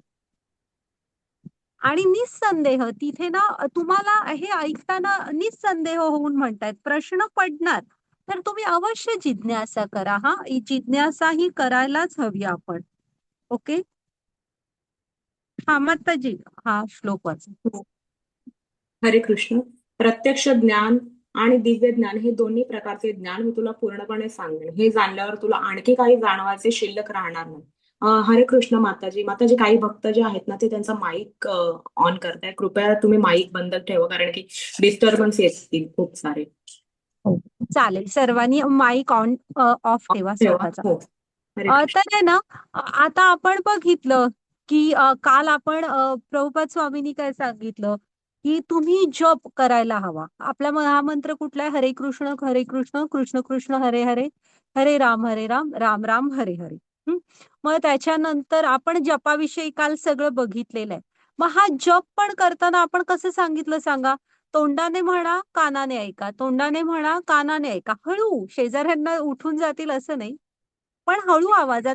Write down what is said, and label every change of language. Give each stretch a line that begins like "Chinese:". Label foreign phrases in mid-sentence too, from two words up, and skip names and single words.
Marathi: आणि निस्संदेह तिथे ना तुम्हाला हे ऐकताना निस्संदेह होऊन म्हणतायत, प्रश्न पडणार तर तुम्ही अवश्य जिज्ञासा करा. हा, जिज्ञासा ही करायलाच हवी आपण. ओके. हा, माताजी हा श्लोक वाचा. हरे कृष्ण. प्रत्यक्ष ज्ञान आणि दिव्य ज्ञान हे दोन्ही प्रकारचे ज्ञान मी तुला पूर्णपणे सांगेन. हे जाणल्यावर तुला आणखी काही जाणवायचे शिल्लक राहणार नाही. हरे कृष्ण माताजी. माताजी, काही भक्त जे आहेत ना ते त्यांचा
English: mic on
Marathi: करताय. कृपया तुम्ही माईक बंद ठेवा, कारण की डिस्टर्बन्स येतील खूप सारे. चालेल, सर्वांनी
English: mic on off
Marathi: ठेवा स्वतःचा. हो. हरे कृष्ण. तर आहे ना आता आपण बघितलं की काल आपण प्रभुपाद स्वामींनी काय सांगितलं की तुम्ही जप करायला हवा. आपला हा मंत्र कुठला आहे? हरे कृष्ण कृष्ण कृष्ण हरे हरे, हरे राम राम राम हरे हरे. मग त्याच्यानंतर आपण जपाविषयी काल सगळं बघितलेलं आहे. मग हा जप पण करताना आपण कसं सांगितलं सांगा? तोंडाने म्हणा, कानाने ऐका. तोंडाने म्हणा, कानाने ऐका. हळू, शेजाऱ्यांना उठून जातील असं नाही, पण हळू आवाजात.